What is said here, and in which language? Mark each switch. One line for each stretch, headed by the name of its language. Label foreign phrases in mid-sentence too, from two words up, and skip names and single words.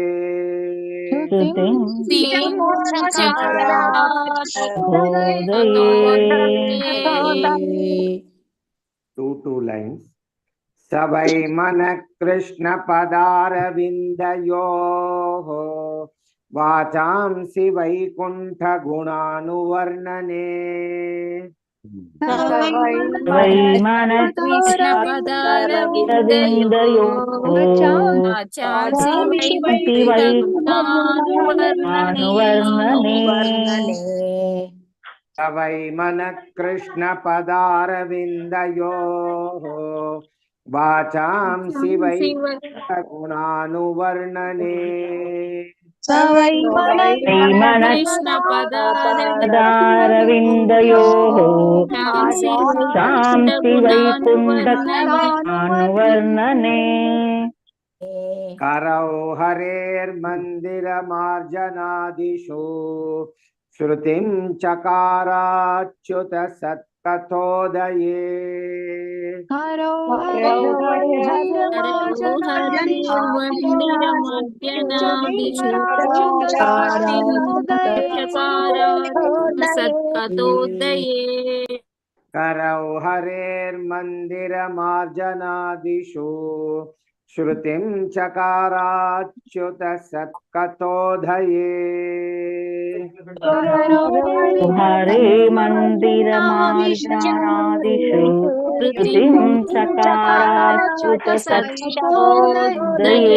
Sanskrit: శృతిం చకారాచ్యుత.
English: Two lines.
Sanskrit: सवै मन कृष्ण पदारविन्दयोः वचांसि वैकुण्ठ गुणानु वर्णने వై మన Krishna పదారవిందయోః వాచాంసి వైకుంఠానువర్ణనే. सवै मन कृष्ण पदारविन्दयोः वचांसि वैकुण्ठ गुणानु वर्णने వై మన పదారవిందయోః శాంతి వైకుంఠానువర్ణనే. करौ हरेर् मन्दिर मार्जनादिषु श्रुतिम् चकाराच्युत सत्कथोदये करौ हरेर् मन्दिर मार्जनादिषु श्रुतिम् चकाराच्युत सत्कथोदये హరే మందిరమార్జనాదిషు శృతిం చకారాచ్యుత సత్కథోదయే.